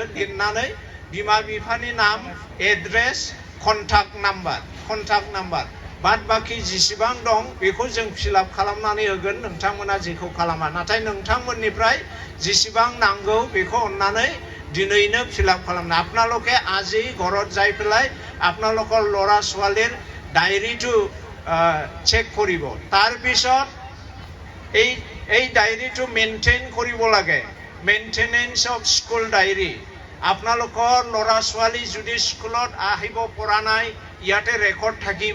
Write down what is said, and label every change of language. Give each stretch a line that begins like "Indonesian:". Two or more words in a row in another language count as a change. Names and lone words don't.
Bodo: लिरनानै बिमा बिफानि नाम, एड्रेस,
English: contact number
Bodo: बाद बाखि जेसेबां दं बेखौ जों
English: fill up
Bodo: खालामनानै होगोन। नोंथांमोना जेखौ खालामा, नाथाय नोंथांमोननिफ्राय जेसेबां नांगौ बेखौ अन्नानै दिनैनो
English: fill up
Bodo: खालामना
Assamese: আপোনালোকে আজি ঘৰত যাই পেলাই আপোনালোকৰ ল'ৰা ছোৱালীৰ ডায়েৰীটো চেক কৰিব। তাৰ পিছত এই ডায়েৰীটো মেইনটেইন কৰিব লাগে।
English: maintenance of school diary.
Assamese: আপোনালোকৰ ল'ৰা ছোৱালী যদি স্কুলত আহিব পৰা নাই ইয়াতে ৰেকৰ্ড থাকিব।